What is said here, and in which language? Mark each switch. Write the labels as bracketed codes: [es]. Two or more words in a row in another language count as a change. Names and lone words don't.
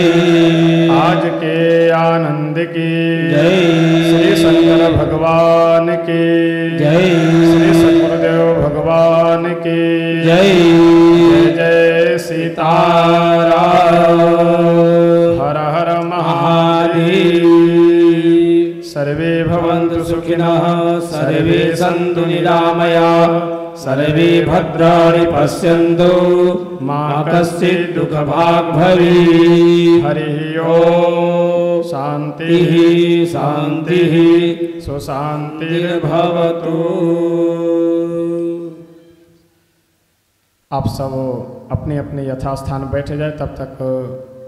[hi] आज के आनंद के जय। श्री शंकर भगवान के जय। श्री सद्गुरुदेव भगवान के जय। जय जय सीताराम। हर हर महादेव। [sa] सर्वे भवन्तु सुखिनः सर्वे सन्तु निरामयाः सर्वे भद्राणि पश्यन्तु मा कश्चित् दुःखभाग् भवेत्। हरिः ओम्। शान्तिः शान्तिः सुशान्तिर्भवतु। [hi] आप सब अपने अपने यथास्थान बैठ जाए, तब तक